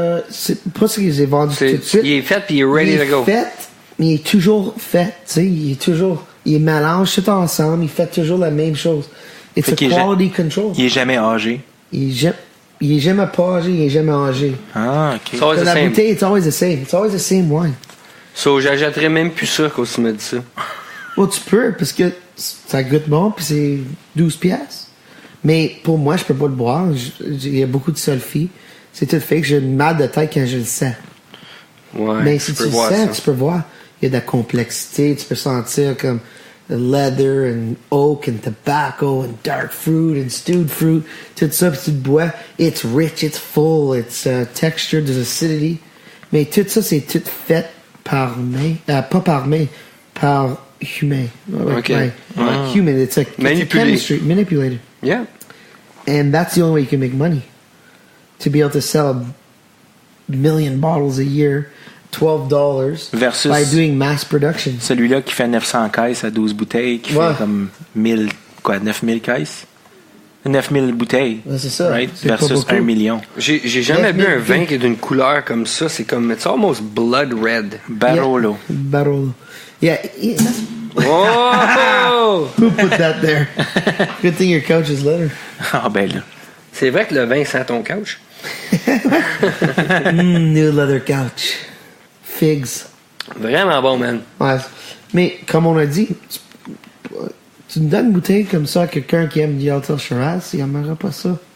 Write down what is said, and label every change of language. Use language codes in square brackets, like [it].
[fr] C'est pas ce que j'ai vendu tout de suite. Il est fait puis il est [en] ready to go. [fr] Il est fait, mais il est toujours fait. Tu sais, il mélange tout ensemble. Il fait toujours la même chose. [en] It's a quality control. [fr] Il est jamais âgé. Il est jamais pas âgé, il est jamais âgé. Ah, OK. [en] It's always the [fr] La [en] same. bouteille, it's always the same. It's always the same wine. [fr] So, j'achèterais même plus ça quand tu me dis ça. Bon, tu peux, parce que ça goûte bon, puis c'est 12 piastres. Mais pour moi, je peux pas le boire. Il y a beaucoup de sulfite. C'est tout fait que j'ai une mal de tête quand je le sens. Ouais, Mais si tu le sens, ça. tu peux voir. Il y a de la complexité. Tu peux sentir comme [en] the leather and oak and tobacco and dark fruit and stewed fruit. [fr] Tout ça, puis tu le bois. [en] It's rich, it's full, it's textured, there's acidity. [fr] Mais tout ça, c'est tout fait par main. Pas par main, par humain. OK. [en] Human, it's a chemistry, manipulated. Yeah. And that's the only way you can make money. To be able to sell 1 million bottles a year, $12 versus by doing mass production. [fr] Celui-là qui fait 900 caisses à 12 bouteilles, qui fait comme 9000 caisses. 9000 bouteilles. Ouais, c'est ça. [en] Right? [fr] C'est [en] Versus 1 million. [fr] J'ai jamais bu un vin qui est d'une couleur comme ça. C'est comme, [en] it's almost blood red. Barolo. Yeah. Barolo. Yeah. Oh! Who put that there? Good thing your couch is leather. [fr] Ah, ben là. C'est vrai que le vin sent ton couch. [en] New leather couch. Figs. [fr] Vraiment bon, man. Ouais. Mais comme on a dit, tu me donnes une bouteille comme ça à quelqu'un qui aime Yellowtail Shiraz, il n'aimera pas ça.